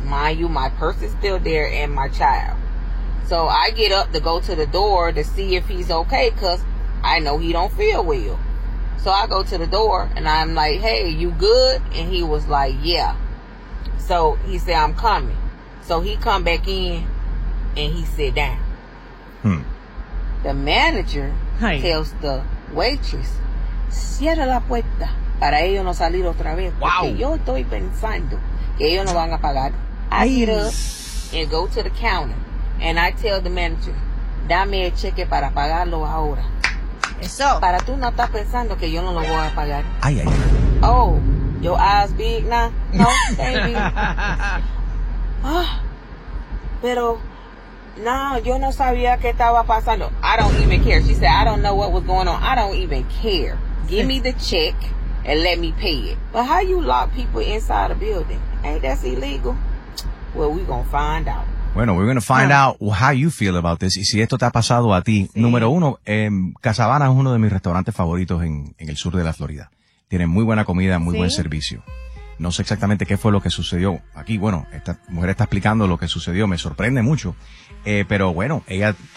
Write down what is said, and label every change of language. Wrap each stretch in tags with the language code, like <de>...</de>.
<en>Mind you, my purse is still there and my child. So I get up to go to the door to see if he's okay because I know he don't feel well. So I go to the door and I'm like, hey, you good? And he was like, yeah. So he said, I'm coming. So he come back in and he sit down. The manager tells the waitress,</en> <es>cierra la puerta para ellos no salir otra vez.</es> <en>Wow.</en> <es>Porque yo estoy pensando que ellos no van a pagar.</es> <en>I get up and go to the counter and I tell the manager,</en> <es>dame el cheque para pagarlo ahora. Eso. Para tú no estás pensando que yo no lo voy a pagar. Ay, ay, ay.</es> <en>Oh, your eyes big now. No, thank you. Oh, pero...</en> <es>No, yo no sabía que estaba pasando.</es> <en>I don't even care. She said, I don't know what was going on. I don't even care. Give me the check and let me pay it. But how you lock people inside a building? Ain't that illegal? Well, we're going to find out. Bueno, we're going to find out how you feel about this.</en> <es>Y si esto te ha pasado a ti. Sí. Número uno, Casabana es uno de mis restaurantes favoritos en el sur de la Florida. Tienen muy buena comida, muy buen servicio. No sé exactamente qué fue lo que sucedió aquí. Bueno, esta mujer está explicando lo que sucedió. Me sorprende mucho. Pero bueno, ella...</es>